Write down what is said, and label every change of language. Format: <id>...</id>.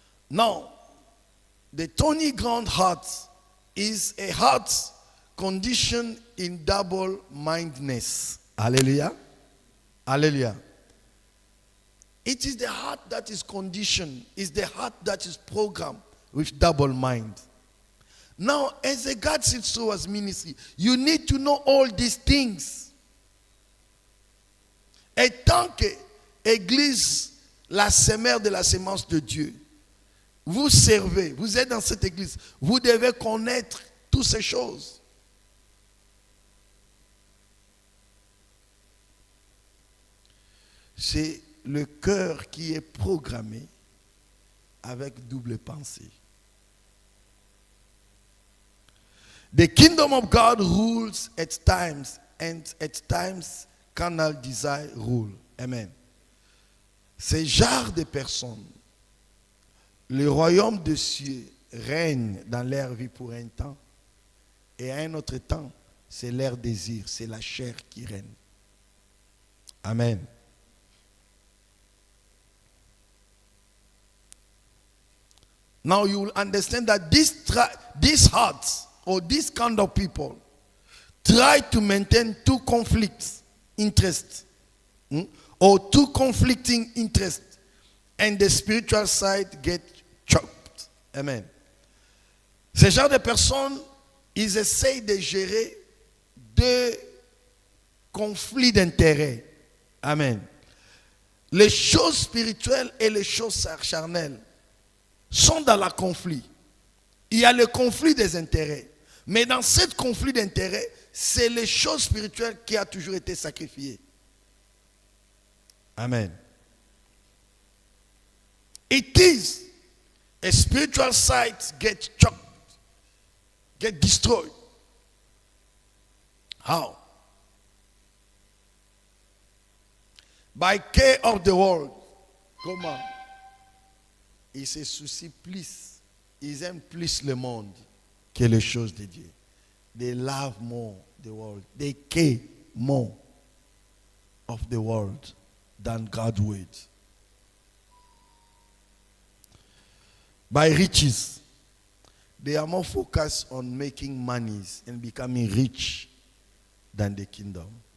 <en>Now, the thorny ground heart is a heart conditioned in double-mindedness. Hallelujah. Hallelujah. It is the heart that is conditioned, is the heart that is programmed with double mind. Now, as a God sits towards ministry, you need to know all these things.</en> <fr>Et tant que Église, la semeur de la sémence de Dieu, vous servez, vous êtes dans cette Église, vous devez connaître toutes ces choses. C'est le cœur qui est programmé avec double pensée.</fr> <en>The kingdom of God rules at times, and at times carnal desire rule. Amen.</en> <fr>Ces genres de personnes, le royaume des cieux règne dans leur vie pour un temps, et à un autre temps, c'est leur désir, c'est la chair qui règne.</fr> <en>Amen. Now you will understand that these hearts or this kind of people try to maintain two conflicts, interests, or two conflicting interests, and the spiritual side get chopped. Amen.</en> <fr>Ces genres de personnes, ils essayent de gérer deux conflits d'intérêts. Amen. Les choses spirituelles et les choses charnelles sont dans le conflit. Il y a le conflit des intérêts. Mais dans ce conflit d'intérêts, c'est les choses spirituelles qui a toujours été sacrifiées.</fr> <en>Amen. It is a spiritual sight get chopped, get destroyed. How? By care of the world.</en> <fr>Comment? Il se soucie plus. Ils aiment plus le monde que les choses de Dieu.</fr> <en>They love more the world. They care more of the world than God's word. By riches. They are more focused on making monies and becoming rich than the kingdom.</en>